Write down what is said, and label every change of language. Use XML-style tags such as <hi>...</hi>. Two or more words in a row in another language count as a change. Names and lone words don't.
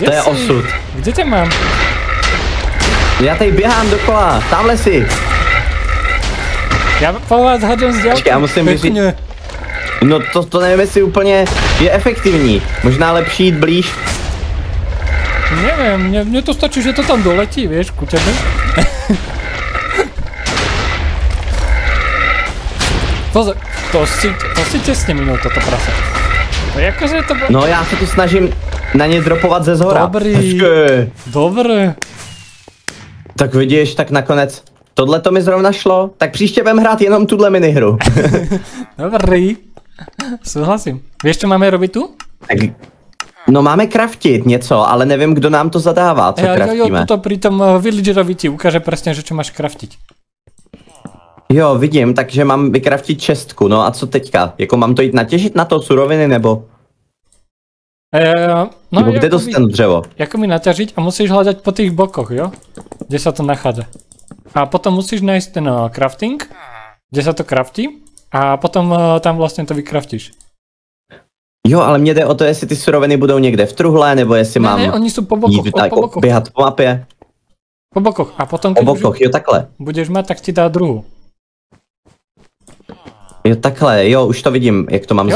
<sk>To je si? osud. Kde ťa mám?</sk> <cs>Já tady běhám dokola, tamhle si.</cs> <sk>Ja po vás hádžem z ďalky.</sk> <cs>Počkej, já musím vyřít. No to nevím, jestli úplně je efektivní. Možná lepší jít blíž.</cs> <sk>Neviem, mne to stačí, že to tam doletí, vieš, ku tebe. Pozor, to si tesne minul toto prasa. To je akože to bolo...</sk> <cs>No já se tu snažím na ně dropovat ze zhora. Dobrý. Dobre. Tak vidíš, tak nakonec. Tohle to mi zrovna šlo, tak příště budem hrát jenom tuhle minihru.</cs> <sk>Dobrý. Súhlasím. Vieš, čo máme robiť tu?</sk> <cs>Tak, no máme craftit něco, ale nevím, kdo nám to zadává, co craftíme.</cs> <sk>Jo, tuto pri tom villagerovi ti ukáže presne, že čo máš craftiť.</sk> <cs>Jo, vidím, takže mám vykraftit čestku, no a co teďka? Jako mám to jít natěžit na to suroviny, nebo? No, nebo kde dostanu dřevo?</cs> <sk>Jako mi naťažiť a musíš hľadať po tých bokoch, jo? Kde sa to nachádza. A potom musíš nájsť ten crafting, kde sa to craftí a potom tam vlastne to vykraftíš.</sk> <cs>Jo, ale mě jde o to, jestli ty suroviny budou někde v truhle, nebo jestli mám</cs> <sk>Ne, oni sú po bokoch,</sk> <cs>jít</cs> <sk>po bokoch.</sk> <cs>běhat po mapě.</cs> <sk>Po bokoch. A potom, Po keď</sk> <cs>bokoch, jo takhle.</cs> <sk>budeš mať, tak ti dá druhú.</sk> <cs>Jo takhle, jo, už to vidím, jak to mám</cs>